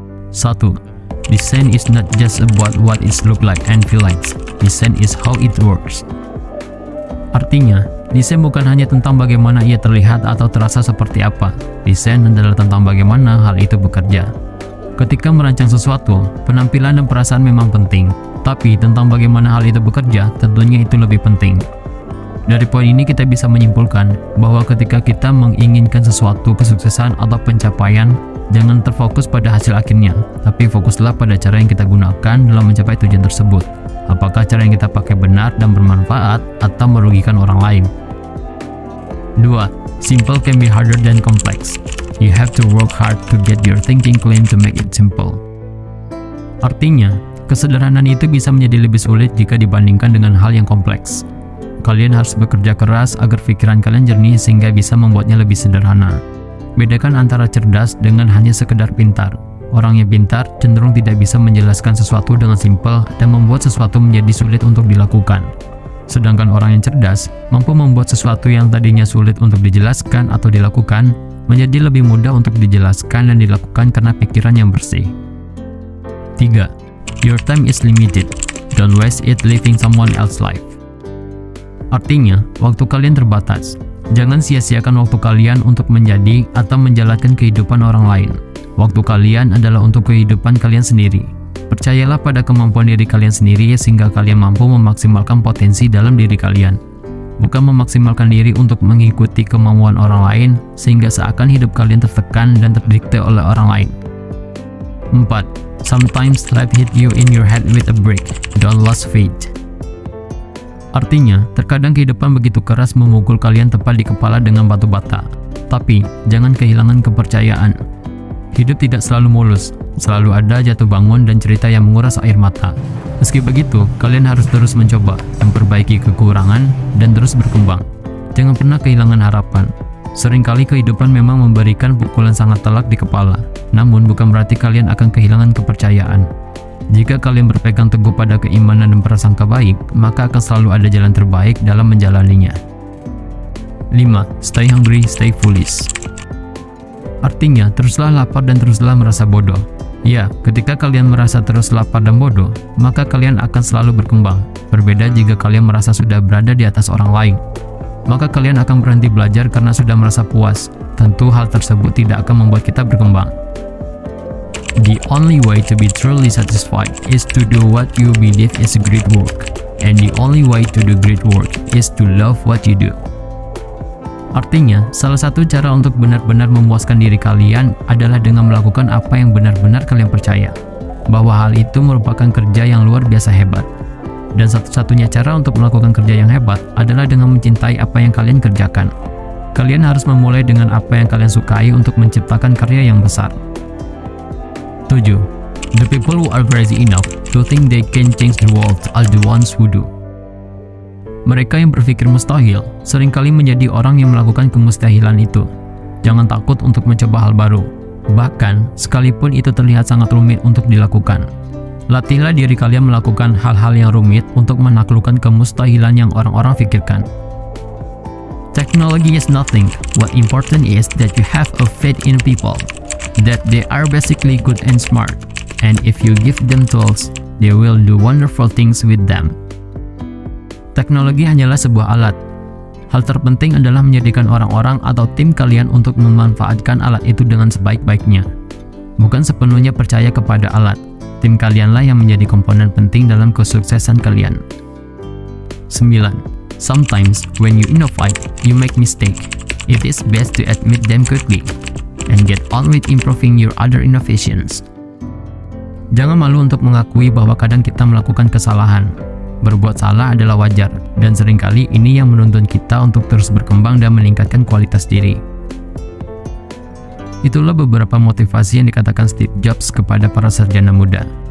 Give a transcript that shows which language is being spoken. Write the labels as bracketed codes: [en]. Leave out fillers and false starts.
[en] Satu, design is not just about what it look like and feel like. Design is how it works. [id] Artinya, desain bukan hanya tentang bagaimana ia terlihat atau terasa seperti apa. Desain adalah tentang bagaimana hal itu bekerja. Ketika merancang sesuatu, penampilan dan perasaan memang penting, tapi tentang bagaimana hal itu bekerja tentunya itu lebih penting. Dari poin ini kita bisa menyimpulkan bahwa ketika kita menginginkan sesuatu kesuksesan atau pencapaian, jangan terfokus pada hasil akhirnya, tapi fokuslah pada cara yang kita gunakan dalam mencapai tujuan tersebut. Apakah cara yang kita pakai benar dan bermanfaat atau merugikan orang lain? 2. [en] Simple can be harder than complex. You have to work hard to get your thinking clean to make it simple. [id] Artinya, kesederhanaan itu bisa menjadi lebih sulit jika dibandingkan dengan hal yang kompleks. Kalian harus bekerja keras agar pikiran kalian jernih sehingga bisa membuatnya lebih sederhana. Bedakan antara cerdas dengan hanya sekedar pintar. Orang yang pintar cenderung tidak bisa menjelaskan sesuatu dengan simpel dan membuat sesuatu menjadi sulit untuk dilakukan. Sedangkan orang yang cerdas mampu membuat sesuatu yang tadinya sulit untuk dijelaskan atau dilakukan menjadi lebih mudah untuk dijelaskan dan dilakukan karena pikiran yang bersih. [en] 3. Your time is limited. Don't waste it living someone else's life. [id] Artinya, waktu kalian terbatas. Jangan sia-siakan waktu kalian untuk menjadi atau menjalankan kehidupan orang lain. Waktu kalian adalah untuk kehidupan kalian sendiri. Percayalah pada kemampuan diri kalian sendiri sehingga kalian mampu memaksimalkan potensi dalam diri kalian. Bukan memaksimalkan diri untuk mengikuti kemauan orang lain sehingga seakan hidup kalian tertekan dan terdikte oleh orang lain. 4. [en] Sometimes life hit you in your head with a brick. Don't lose faith. [id] Artinya, terkadang kehidupan begitu keras memukul kalian tepat di kepala dengan batu bata. Tapi, jangan kehilangan kepercayaan. Hidup tidak selalu mulus, selalu ada jatuh bangun dan cerita yang menguras air mata. Meski begitu, kalian harus terus mencoba, memperbaiki kekurangan, dan terus berkembang. Jangan pernah kehilangan harapan. Seringkali kehidupan memang memberikan pukulan sangat telak di kepala, namun bukan berarti kalian akan kehilangan kepercayaan. Jika kalian berpegang teguh pada keimanan dan prasangka baik, maka akan selalu ada jalan terbaik dalam menjalaninya. 5. [en] Stay hungry, stay foolish. [id] Artinya, teruslah lapar dan teruslah merasa bodoh. Ya, ketika kalian merasa terus lapar dan bodoh, maka kalian akan selalu berkembang. Berbeda jika kalian merasa sudah berada di atas orang lain. Maka kalian akan berhenti belajar karena sudah merasa puas. Tentu hal tersebut tidak akan membuat kita berkembang. [en] The only way to be truly satisfied is to do what you believe is great work. And the only way to do great work is to love what you do. [id] Artinya, salah satu cara untuk benar-benar memuaskan diri kalian adalah dengan melakukan apa yang benar-benar kalian percaya, bahwa hal itu merupakan kerja yang luar biasa hebat. Dan satu-satunya cara untuk melakukan kerja yang hebat adalah dengan mencintai apa yang kalian kerjakan. Kalian harus memulai dengan apa yang kalian sukai untuk menciptakan karya yang besar. 7. [en] The people who are crazy enough to think they can change the world are the ones who do. [id] Mereka yang berpikir mustahil seringkali menjadi orang yang melakukan kemustahilan itu. Jangan takut untuk mencoba hal baru, bahkan sekalipun itu terlihat sangat rumit untuk dilakukan. Latihlah diri kalian melakukan hal-hal yang rumit untuk menaklukkan kemustahilan yang orang-orang pikirkan. [en] Technology is nothing. What important is that you have a faith in people, that they are basically good and smart, and if you give them tools, they will do wonderful things with them. [id] Teknologi hanyalah sebuah alat. Hal terpenting adalah menjadikan orang-orang atau tim kalian untuk memanfaatkan alat itu dengan sebaik-baiknya. Bukan sepenuhnya percaya kepada alat. Tim kalianlah yang menjadi komponen penting dalam kesuksesan kalian. 9. [en] Sometimes when you innovate, you make mistake. It is best to admit them quickly and get on with improving your other innovations. [id] Jangan malu untuk mengakui bahwa kadang kita melakukan kesalahan. Berbuat salah adalah wajar, dan seringkali ini yang menuntun kita untuk terus berkembang dan meningkatkan kualitas diri. Itulah beberapa motivasi yang dikatakan Steve Jobs kepada para sarjana muda.